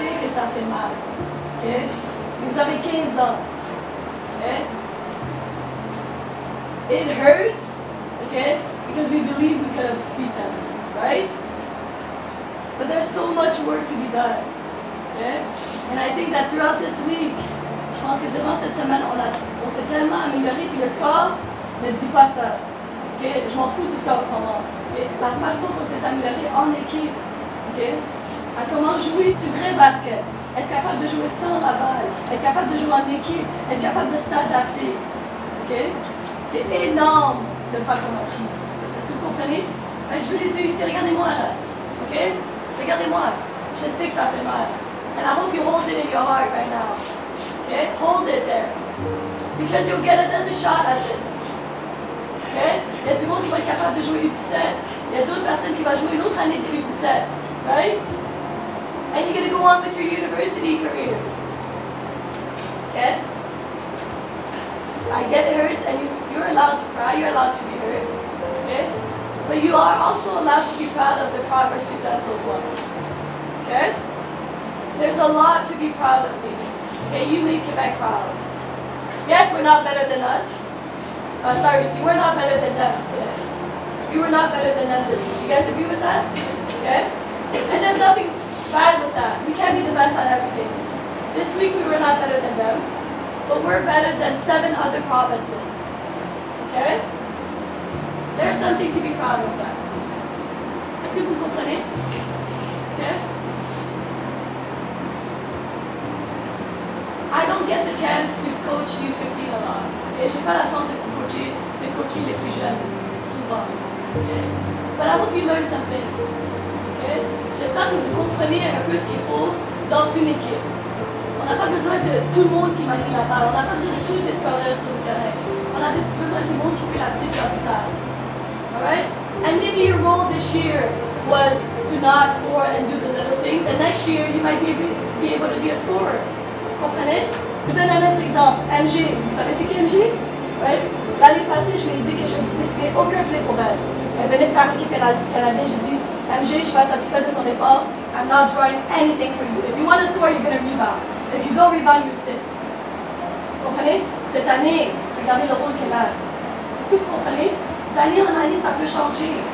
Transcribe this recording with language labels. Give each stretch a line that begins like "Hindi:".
French: Ça fait mal, okay? Vous avez 15 ans, okay?
English: It hurts, okay? Because we believe we could have beat them, right? But there's so much work to be done, okay? And I think that throughout this week,
French: je pense que durant cette semaine, on s'est tellement amélioré, puis le score ne dit pas ça, okay? Je m'en fous du score en ce moment, okay? La façon qu'on s'est amélioré en équipe, okay? À comment jouer du vrai basket, être capable de jouer sans la balle, être capable de jouer en équipe, être capable de s'adapter. Okay? C'est énorme le pas qu'on a pris. Est-ce que vous comprenez? Je veux les yeux ici, regardez-moi là. Okay? Regardez-moi. Je sais que ça fait mal.
English: And I hope you hold it in your heart right now. Okay? Hold it there. Because you'll get another shot at this. Okay?
French: Il y a du monde qui va être capable de jouer U17. Il y a d'autres personnes qui vont jouer une autre année de U17.
English: Right? And you're going to go on with your university careers. Okay? I get it hurts, and you're allowed to cry, you're allowed to be hurt. Okay? But you are also allowed to be proud of the progress you've done so far. Okay? There's a lot to be proud of, ladies. Okay? You made Quebec proud. Yes, we're not better than us. Sorry, you were not better than them today. You were not better than them this week. You guys agree with that? Okay? And there's nothing bad with that. We can't be the best at everything. This week we were not better than them, but we're better than 7 other provinces. Okay? There's something to be proud of that.
French: Est-ce que vous comprenez?
English: Okay? I don't get the chance to coach U15 a lot. Okay?
French: J'ai pas la chance de coacher les plus jeunes souvent.
English: Okay? But I hope you learn some things. Okay?
French: J'espère que vous comprenez un peu ce qu'il faut dans une équipe. On n'a pas besoin de tout le monde qui manie la balle. On n'a pas besoin de tous les scoreurs sur le terrain. On a besoin du monde qui fait la petite job sale.
English: Alright? And maybe your role this year was to not score and do the little things. And next year, you might be able to be a scorer.
French: Vous comprenez? Je vous donne un autre exemple. MG. Vous savez c'est qui MG?
English: Right?
French: L'année passée, je lui ai dit que je ne décidais aucun play pour elle. Elle venait de faire l'équipe canadienne. J'ai dit, MG, je suis pas satisfaite de ton effort.
English: I'm not drawing anything for you. If you want to score, you're going to rebound. If you don't rebound, you sit.
French: Vous comprenez? Cette année, regardez le rôle qu'elle a. Est-ce que vous comprenez? D'année en année, ça peut changer.